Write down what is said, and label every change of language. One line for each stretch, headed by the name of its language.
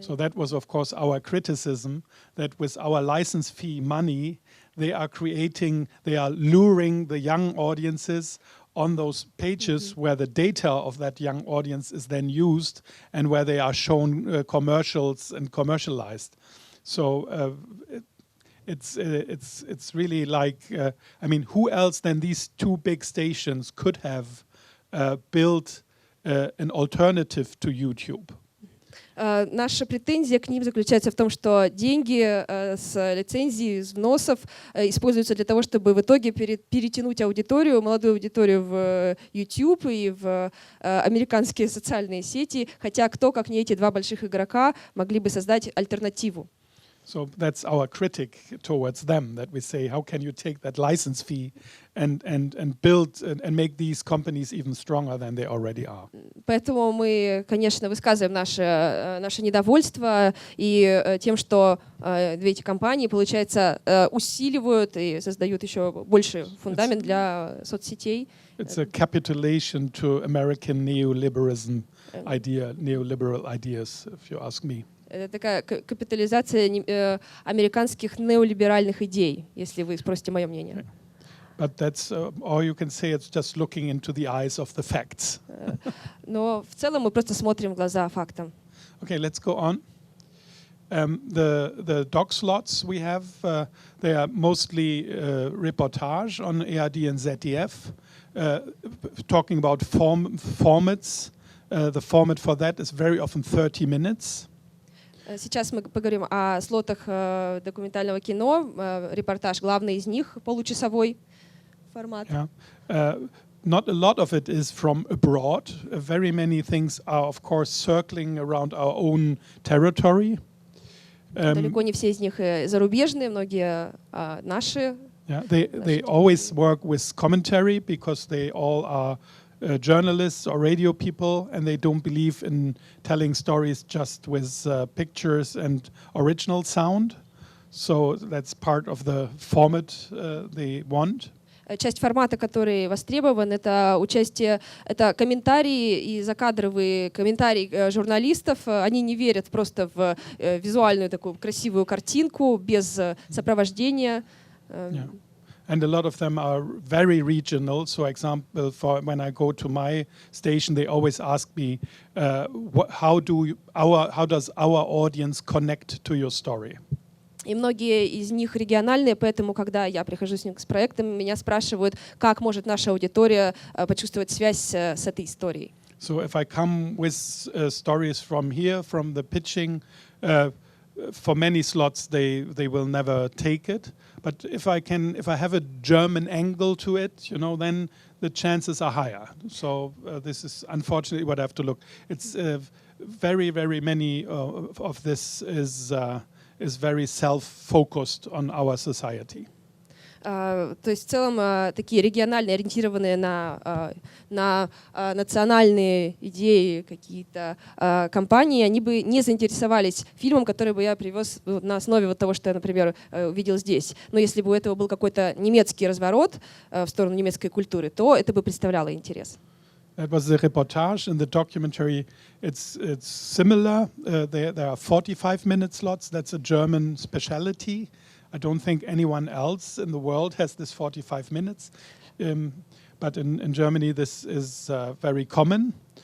English: So that was, of course, our criticism that with our license fee money, they are luring the young audiences on those pages where the data of that young audience is then used and where they are shown commercials and commercialized. So it's really like, I mean, who else than these two big stations could have built an alternative to YouTube?
Russian: Наша претензия к ним заключается в том, что деньги с лицензии, из взносов используются для того, чтобы в итоге перетянуть аудиторию, молодую аудиторию в YouTube и в американские социальные сети, хотя кто, как не эти два больших игрока, могли бы создать альтернативу.
English: So that's our critic towards them, that we say, how can you take that license fee and build and make these companies even stronger than they already are?
Russian: Поэтому мы, конечно, высказываем наше недовольство и тем, что две эти компании, получается, усиливают и создают еще больше фундамент для соцсетей.
English: It's a capitulation to American neoliberalism neoliberal ideas, if you ask me.
Russian: Это такая капитализация американских неолиберальных идей, если вы спросите мое мнение.
English: But that's, or you can say it's just looking into the eyes of the facts.
Russian: Но в целом мы просто смотрим в глаза фактам.
English: Okay, let's go on. The doc slots we have, they are mostly reportage on ARD and ZDF, talking about formats. The format for that is very often 30 minutes.
Russian: Сейчас мы поговорим о слотах документального кино. Репортаж, главный из них, получасовой формат.
English: Yeah. Not a lot of it is from abroad. Very many things are, of course, circling around our own territory.
Russian: Далеко не все из них зарубежные, многие наши.
English: Yeah, they always work with commentary because they all are journalists or radio people, and they don't believe in telling stories just with pictures and original sound. So that's part of the format they want.
Russian: Часть формата, который востребован, это участие, это комментарии и закадровые комментарии журналистов. Они не верят просто в визуальную такую красивую картинку без сопровождения.
English: Yeah. And a lot of them are very regional. So, example, for when I go to my station, they always ask me, how does our audience connect to your story?
Russian: И многие из них региональные, поэтому, когда я прихожу с ним с проектом, меня спрашивают, как может наша аудитория почувствовать связь с этой историей.
English: So, if I come with stories from here, from the pitching, for many slots, they will never take it. But if I have a German angle to it, then the chances are higher. So this is unfortunately what I have to look. It's very, very many of this is is very self-focused on our society.
Russian: То есть в целом такие региональные, ориентированные на национальные идеи какие-то компании, они бы не заинтересовались фильмом, который бы я привез на основе вот того, что я, например, увидел здесь. Но если бы у этого был какой-то немецкий разворот в сторону немецкой культуры, то это бы представляло интерес.
English: That was the reportage. In the documentary, it's similar. There are 45-minute slots. That's a German specialty. I don't think anyone else in the world has this 45 minutes. But in Germany, this is very common.